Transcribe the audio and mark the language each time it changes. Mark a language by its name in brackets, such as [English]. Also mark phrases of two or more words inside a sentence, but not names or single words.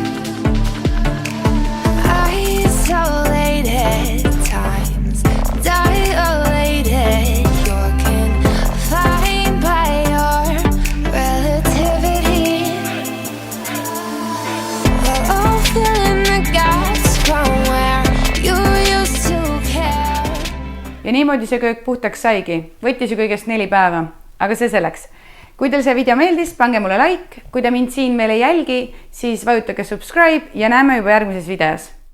[English] Isolated times, dilated. You're confined by your relativity. Oh, fill in the gaps from where you used to care. [Estonian] ja niimoodi see köök puhtaks saigi. Võttis ju kõigest 4 päeva, aga see selleks. Kui teil see video meeldis, pange mulle like. Kui te mind siin veel ei jälgi, siis vajutage subscribe ja näeme juba järgmises videos.